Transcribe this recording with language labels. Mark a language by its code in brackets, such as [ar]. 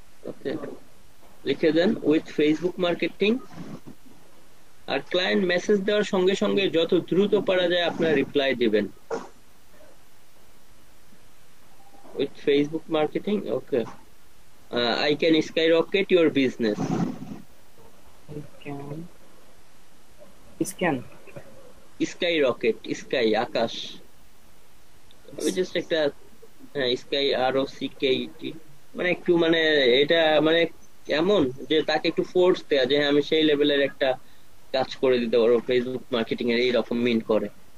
[bn] ওকে, লিখে দেন [en] With Facebook marketing. [bn] আর client message দেওয়ার সঙ্গে সঙ্গে যত দ্রুত পারা যায় আপনার রিপ্লাই দিবেন [en] With Facebook marketing. Okay, I can skyrocket your business. Can scan. [bn] Skyrocket, sky আকাশ, আমি জাস্ট একটা স্কাই আর ও সি কে টি, মানে একটু মানে এটা মানে এমন যে তাকে একটু ফোর্স দেয়া যে হ্যাঁ আমি সেই লেভেলের একটা কাজ করে দিতে পারবো ফেসবুক মার্কেটিং এর, এইরকম মিন করে।